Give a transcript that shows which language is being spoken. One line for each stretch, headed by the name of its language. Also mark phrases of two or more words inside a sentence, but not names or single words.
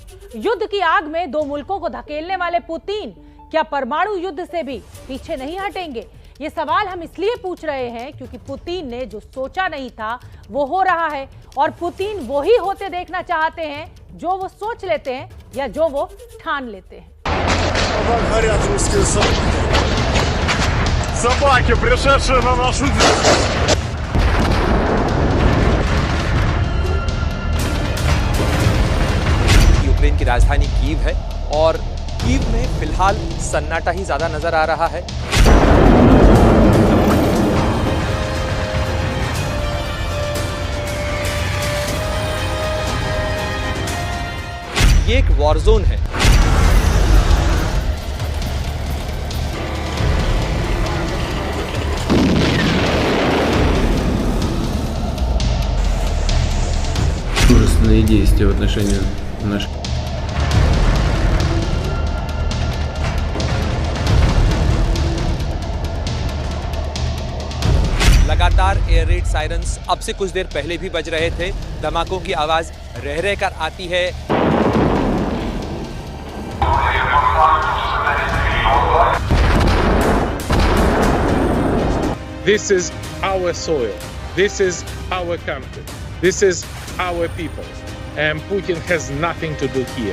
Hindi: युद्ध की आग में दो मुल्कों को धकेलने वाले पुतिन क्या परमाणु युद्ध से भी पीछे नहीं हटेंगे? ये सवाल हम इसलिए पूछ रहे हैं क्योंकि पुतिन ने जो सोचा नहीं था वो हो रहा है, और पुतिन वो ही होते देखना चाहते हैं जो वो सोच लेते हैं या जो वो ठान लेते हैं।
Russian: Собаки, пришедшие на нашу землю.
Hindi: यूक्रेन की राजधानी कीव है और कीव में फिलहाल सन्नाटा ही ज्यादा नजर आ रहा है। ये एक वॉर जोन है।
Russian: Мужественные действия в отношении наших.
Hindi: लगातार
English: air raid sirens
Hindi: अब से कुछ देर पहले भी बज रहे थे। धमाकों की आवाज रह रह कर आती है।
English: This is our soil. This is our country. This is our people. And Putin has nothing to do here.